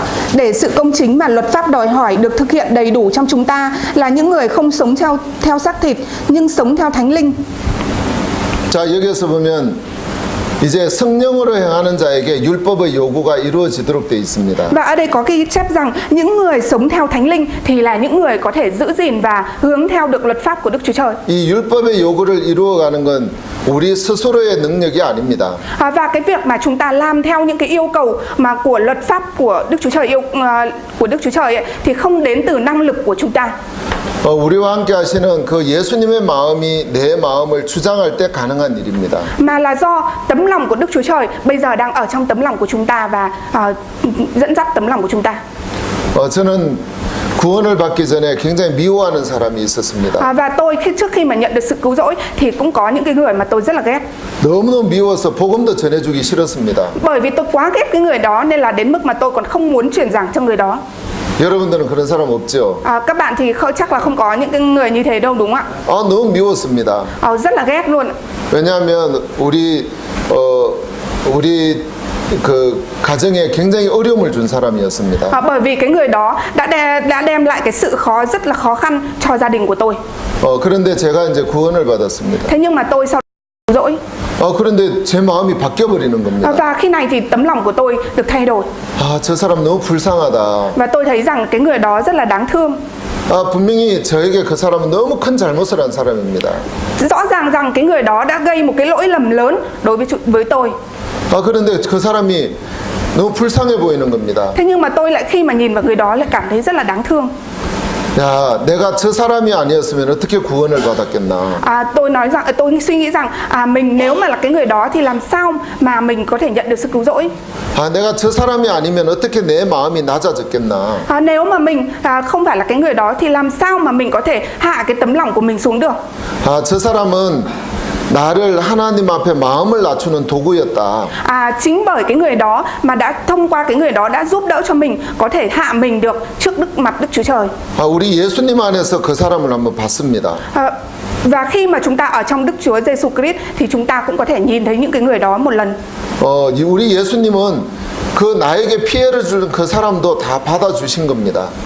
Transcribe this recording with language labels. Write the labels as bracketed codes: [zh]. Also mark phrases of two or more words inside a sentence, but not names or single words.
[vi] Để sự công chính mà luật pháp đòi hỏi được thực hiện đầy đủ trong chúng ta là những người không sống theo xác thịt nhưng sống theo thánh linh. [ko] 자, 여기서 보면 이제 성령으로 행하는 자에게 율법의 요구가 이루어지도록 되어 있습니다. [vi] Và ở đây có ghi chép rằng những người sống theo thánh linh thì là những người có thể giữ gìn và hướng theo được luật pháp của Đức Chúa Trời. [ko] 이 율법의 요구를 이루어가는 건 우리 스스로의 능력이 아닙니다. [vi] Và cái việc mà chúng ta làm theo những cái yêu cầu mà của luật pháp của Đức Chúa Trời ấy, thì không đến từ năng lực của chúng ta. [ko] 우리와 함께 하시는 그 예수님의 마음이 내 마음을 주장할 때 가능한 일입니다. [vi] Mà là do tấm lòng của Đức Chúa Trời bây giờ đang ở trong tấm lòng của chúng ta và dẫn dắt tấm lòng của chúng ta. [ko] 저는 구원을 받기 전에 굉장히 미워하는 사람이 있었습니다. [vi] Và tôi trước khi mà nhận được sự cứu rỗi thì cũng có những cái người mà tôi rất là ghét. [ko] 너무너무 미워서 복음도 전해주기 싫었습니다. [vi] Bởi vì tôi quá ghét cái người đó nên là đến mức mà tôi còn không muốn truyền giảng cho người đó. [ko] 여러분들은 그런 사람 없죠? [vi] Các bạn thì chắc là không có những cái người như thế đâu đúng không ạ? [ko] 너무 미웠습니다. [vi] Rất là ghét luôn. [ko] 왜냐하면 우리 그 가정에 굉장히 어려움을 준 사람이었습니다. [vi] Bởi vì cái người đó đã đem lại cái sự rất là khó khăn cho gia đình của tôi. [ko] 그런데 제가 이제 구원을 받았습니다. [vi] Thế nhưng mà tôi sau đó dỗi. [ko] 그런데 제 마음이 바뀌어 버리는 겁니다. [vi] Và khi này thì tấm lòng của tôi được thay đổi. [ko] 저 사람 너무 불쌍하다. [vi] Và tôi thấy rằng cái người đó rất là đáng thương. [ko] 분명히 저에게 그 사람은 너무 큰 잘못을 한 사람입니다. [vi] Rõ ràng rằng cái người đó đã gây một cái lỗi lầm lớn đối với tôi. [ko] 그런데 그 사람이 너무 불쌍해 보이는 겁니다. [vi] Thế nhưng mà tôi lại khi mà nhìn vào người đó lại cảm thấy rất là đáng thương. [ko] 야, 내가 저 사람이 아니었으면 어떻게 구원을 받았겠나? [vi] Tôi suy nghĩ rằng mình nếu mà là cái người đó thì làm sao mà mình có thể nhận được sự cứu rỗi? [ko] 내가 저 사람이 아니면 어떻게 내 마음이 낮아졌겠나? [vi] Nếu mà mình không phải là cái người đó thì làm sao mà mình có thể hạ cái tấm lòng của mình xuống được? [ko] 저 사람은 나를 하나님 앞에 마음을 낮추는 도구였다. [vi] Chính bởi cái người đó mà đã thông qua cái người đó đã giúp đỡ cho mình có thể hạ mình được trước mặt Đức Chúa Trời. [ko] 우리 예수님 안에서 그 사람을 한번 봤습니다. [vi] Và khi mà chúng ta ở trong Đức Chúa Giêsu Christ thì chúng ta cũng có thể nhìn thấy những cái người đó một lần. [ko] 우리 예수님은 그 나에게 피해를 주는 그 사람도 다 받아주신 겁니다.